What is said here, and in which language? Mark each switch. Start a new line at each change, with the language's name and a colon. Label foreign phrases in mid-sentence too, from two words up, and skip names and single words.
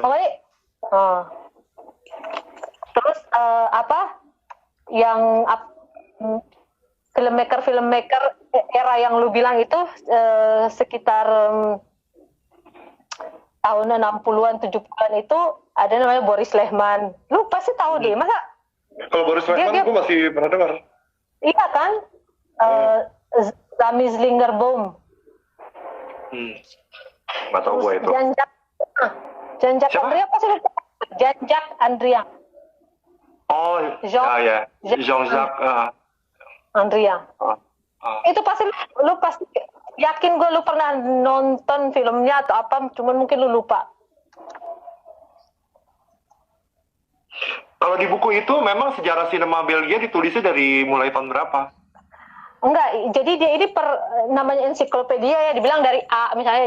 Indonesian: Pokoknya, terus yang filmmaker era yang lu bilang itu sekitar tahun 60-an 70-an itu ada namanya Boris Lehman. Lu pasti tahu deh, masa? Kalau Boris Lehman gue masih pernah dengar. Iya kan? Rami Slingerboom. Nggak tahu gue itu. Jean-Jacques Siapa? Andrea pasti lupa. Jean-Jacques Andrea. Oh, ya. Jean-Jacques. Andrea. Itu pasti lu pasti yakin gue lu pernah nonton filmnya atau apa, cuman mungkin lu lupa. Kalau di buku itu memang sejarah sinema Belgia ditulisnya dari mulai tahun berapa? Enggak, jadi dia ini namanya ensiklopedia ya, dibilang dari A misalnya.